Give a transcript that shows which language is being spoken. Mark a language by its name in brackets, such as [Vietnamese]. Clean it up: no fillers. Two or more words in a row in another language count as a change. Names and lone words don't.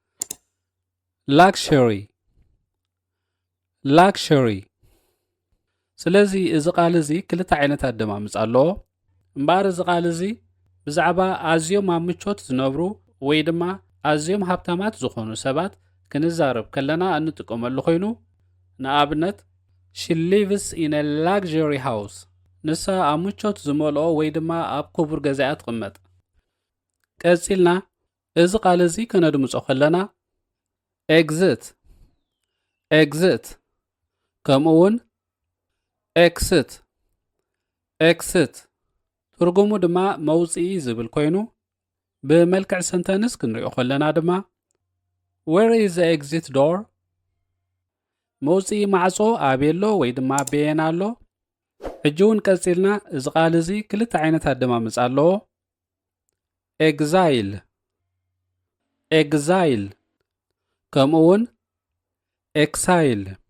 [English] luxury luxury። [Tigrinya] ስለዚ እዚ ቃል እዚ ክልተ ዓይነት ኣደማምፃ ኣለዎ እምበር እዚ ቃል እዚ ብዛዕባ ኣዝዮም ኣብ ምቾት ዝነብሩ ወይ ድማ ኣዝዮም ሃብታማት ዝኾኑ ሰባት ክንዛረብ ከለና እንጥቀመሉ ኮይኑ ንኣብነት [English] she lives in a luxury house [Tigrinya] ንሳ ኣብ ምቾት ዝመልኦ ወይ ድማ ኣብ ክቡር ገዛ እያ ትቕመጥ ቀፂልና እዚ ቃል እዚ ከነድምፆ ከለና [English] exit exit [Tigrinya] ከምኡ እውን [English] exit exit [Tigrinya] ትርጉሙ ድማ መውፅኢ ዝብል ኮይኑ ብመልክዕ ሰንተንስ ክንሪኦ ከለና ድማ [English] where is the exit door [Tigrinya] መውፅኢ ማዕጾ ኣበየሎ ወይ ድማ ኣበየና ኣሎ ሕጂ እውን ቀፂልና እዚ ቃል እዚ ክልተ ዓይነት ኣደማምፃ ኣለዎ [English] exile exile [Tigrinya] ከምኡ እውን exile